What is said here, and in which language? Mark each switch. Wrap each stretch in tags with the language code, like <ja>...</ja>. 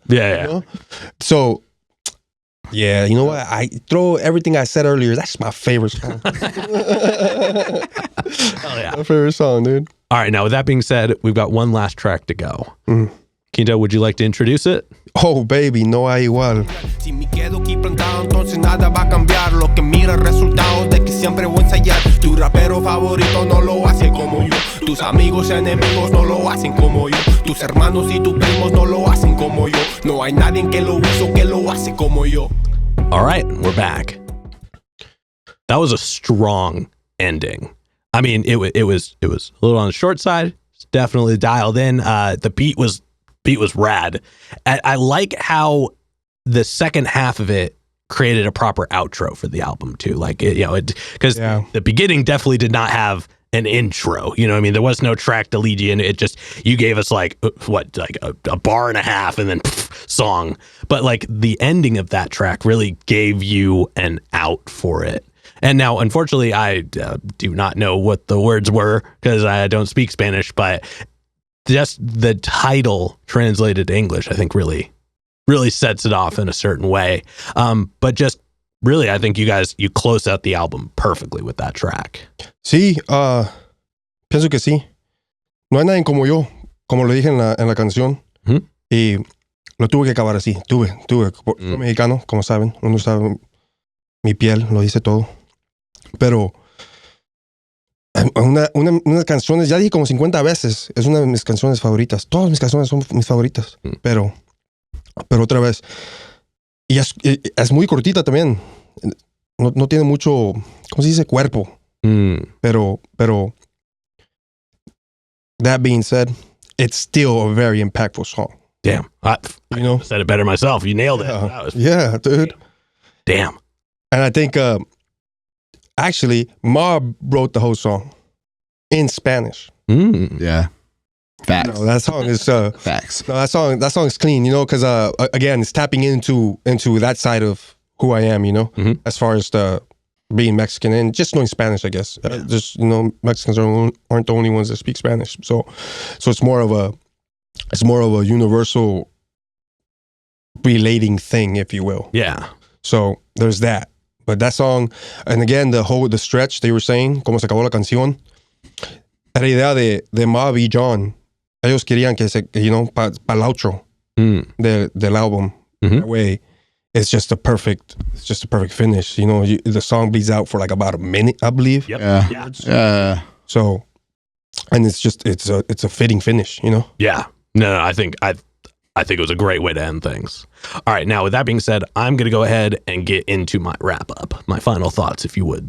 <en>You know? So. Yeah, you know what? I throw everything I said earlier. That's my favorite song. Hell yeah. My favorite song, dude. All right, now with that being said, we've got one last track to go. Keentoh, would you like to introduce it? Oh, baby,</en> <es>no hay igual. Si me quedo aquí plantado, entonces nada va a cambiar. Lo que mira resultados de que siempre voy a ensayar. Tu rapero favorito no lo hace como yo. Tus amigos enemigos no lo hacen como yo. Tus hermanos y tus primos no lo hacen como yo. No hay nadie que lo hizo que lo hace como yo.</es> <en>All right, we're back. That was a strong ending. I mean, it was a little on the short side. It's definitely dialed in. The beat was rad. I like how the second half of it created a proper outro for the album too. Like because the beginning definitely did not have an intro. You know what I mean? There was no track to lead you in. It just, you gave us like a bar and a half and then song. But like the ending of that track really gave you an out for it. And now, unfortunately, I do not know what the words were because I don't speak Spanish, but just the title translated to English, I think really sets it off in a certain way. But just really, I think you close out the album perfectly with that track.</en> <es>Sí, pienso que sí. No hay nadie como yo, como lo dije en la canción. Y lo tuve que acabar así. Soy mexicano, como saben. Uno sabe, mi piel lo dice todo. Pero unas canciones, ya dije como 50 veces, es una de mis canciones favoritas. Todas mis canciones son mis favoritas. Pero otra vez, y es muy cortita también. No tiene mucho, ¿cómo se dice? Cuerpo.</es> <en>Pero that being said, it's still a very impactful song. Damn. I said it better myself. You nailed it. Yeah, dude. Damn. And I think actually Mob wrote the whole song in Spanish. Yeah. Facts. No, that song is facts. No, that song is clean, because again, it's tapping into that side of who I am, as far as the being Mexican and just knowing Spanish, I guess. Just Mexicans aren't the only ones that speak Spanish, so it's more of a universal relating thing, if you will. Yeah. So there's that. But that song, and again, the stretch they were saying,</en> <es>como se acabó la canción, era idea de Mob y John. Ellos querían que para el outro del álbum.</es> <en>That way, it's just a perfect finish. The song bleeds out for like about a minute, I believe. Yep. Yeah. So, and it's a fitting finish. Yeah. No, I think it was a great way to end things. All right, now with that being said, I'm going to go ahead and get into my wrap up, my final thoughts, if you would.</en>